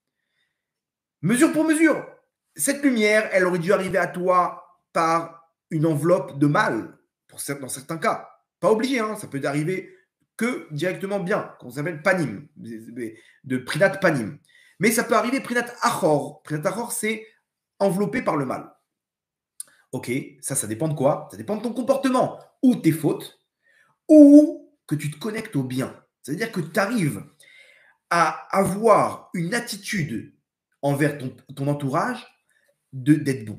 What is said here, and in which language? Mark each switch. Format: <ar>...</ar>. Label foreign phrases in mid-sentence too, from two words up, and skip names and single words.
<fr>Mesure pour mesure. Cette lumière, elle aurait dû arriver à toi par une enveloppe de mal, dans certains cas. Pas obligé, hein, ça peut arriver que directement bien, qu'on s'appelle panim, de</fr> <he>בחינת פנים.</he> <fr>Mais ça peut arriver</fr> <he>בחינת אחור. בחינת אחור,</he> <fr>c'est enveloppé par le mal. Ok, ça dépend de quoi? Ça dépend de ton comportement, ou tes fautes, ou que tu te connectes au bien. C'est-à-dire que tu arrives à avoir une attitude envers ton entourage d'être bon.</fr>